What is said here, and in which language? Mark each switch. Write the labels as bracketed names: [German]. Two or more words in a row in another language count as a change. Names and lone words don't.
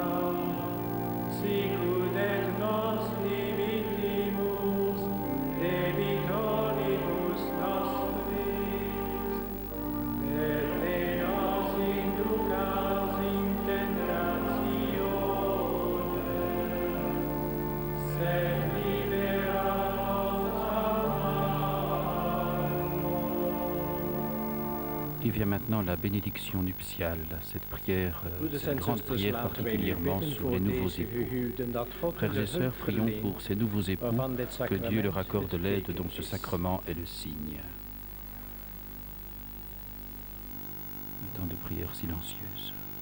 [Latin] sicut et nos dimittimus debitoribus nostris, et ne nos inducas in tentatione, sed libera nos a malo. [French] Il vient maintenant la bénédiction nuptiale, cette prière, cette grande prière particulièrement sur les nouveaux époux. Frères et sœurs, prions pour ces nouveaux époux, que Dieu leur accorde l'aide dont ce sacrement est le signe. Un temps de prière silencieuse.